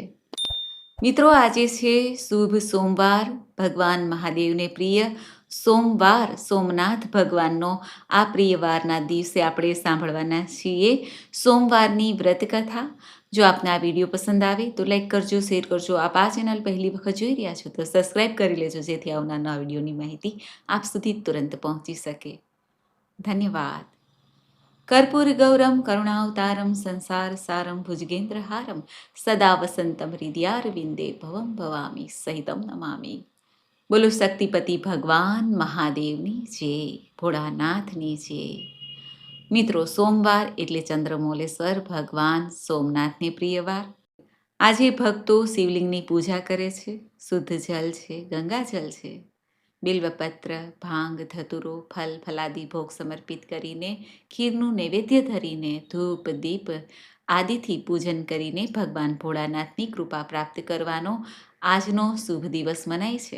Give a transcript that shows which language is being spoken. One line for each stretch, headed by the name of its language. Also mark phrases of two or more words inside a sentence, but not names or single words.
Gujarati: મિત્રો, આજે છે શુભ સોમવાર, ભગવાન મહાદેવને પ્રિય સોમવાર, સોમનાથ ભગવાનનો આ પ્રિય વારના દિવસે આપણે સાંભળવાના છીએ સોમવારની વ્રત કથા. જો આપને આ વિડીયો પસંદ આવે તો લાઈક કરજો, શેર કરજો. આપ આ ચેનલ પહેલી વખત જોઈ રહ્યા છો તો સબસ્ક્રાઈબ કરી લેજો, જેથી આવનાર વિડીયોની માહિતી આપ સુધી તુરંત પહોંચી શકે. ધન્યવાદ.
Sanskrit: कर्पूर गौरम करुणावतारम संसार सारम भुजगेन्द्रहारम सदा वसंतम हृदयारविंदे भवम भवामी सहितम नमामि.
Gujarati: બોલો શક્તિપતિ ભગવાન મહાદેવની જય, भोળાનાથની જય. મિત્રો, સોમવાર એટલે ચંદ્રમૌલેશ્વર ભગવાન સોમનાથને પ્રિય વાર. આજે ભક્તો શિવલિંગની પૂજા કરે છે. શુદ્ધ જલ છે, ગંગાજલ છે. બિલ્વપત્ર, ભાંગ, ધતુરો, ફલ ફલાદી ભોગ સમર્પિત કરીને, ખીરનું નૈવેદ્ય ધરીને, ધૂપ દીપ આદિથી પૂજન કરીને ભગવાન ભોળાનાથની કૃપા પ્રાપ્ત કરવાનો આજનો શુભ દિવસ મનાય છે.